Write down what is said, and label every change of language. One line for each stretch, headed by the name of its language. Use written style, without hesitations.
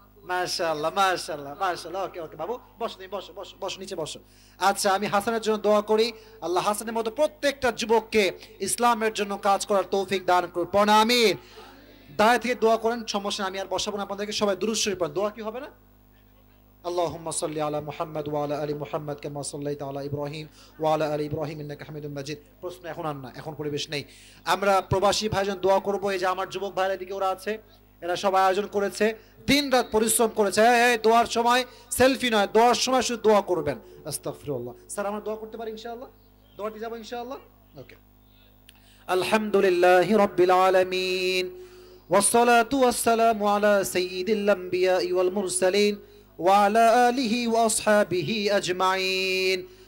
Bangla: মাশাআল্লাহ মাশাআল্লাহ মাশাআল্লাহ। ওকে ওকে বাবু, বসো, তুমি বসো বসো বসো, নিচে বসো। আচ্ছা, আমি হাসানের জন্য দোয়া করি, আল্লাহ হাসানের মতো প্রত্যেকটা যুবককে ইসলামের জন্য কাজ করার তৌফিক দান করুন। পড়া আমিন। দাঁড়ায় থেকে দোয়া করেন, সমস্যা নেই, আমি আর বসাবো না আপনাদেরকে। সবাই দুরূদ শরীফ পড়েন। দোয়া কি হবে না?
Arabic: اللهم صل على محمد وعلى ال محمد كما صليت على ابراهيم وعلى ال ابراهيم انك حميد مجيد।
Bangla: প্রশ্ন এখন আর না, এখন পরিবেশ নেই। আমরা প্রবাসী ভাইজন দোয়া করব। এই যে আমার যুবক ভাইরা দিকে ওরা আছে, এরা সবাই আয়োজন করেছে, দিন রাত পরিশ্রম করেছে। এই দোয়ার সময় সেলফি নয়, দোয়ার সময় শুধু দোয়া করবেন। আস্তাগফিরুল্লাহ। স্যার আমরা দোয়া করতে পারি ইনশাআল্লাহ? দোয়াটি যাব ইনশাআল্লাহ। ওকে।
Arabic: আলহামদুলিল্লাহি রাব্বিল আলামিন ওয়াসসালাতু ওয়াসসালামু আলা সাইয়্যিদিল আমবিয়া ওয়াল মুরসালিন وعلى آله وأصحابه أجمعين।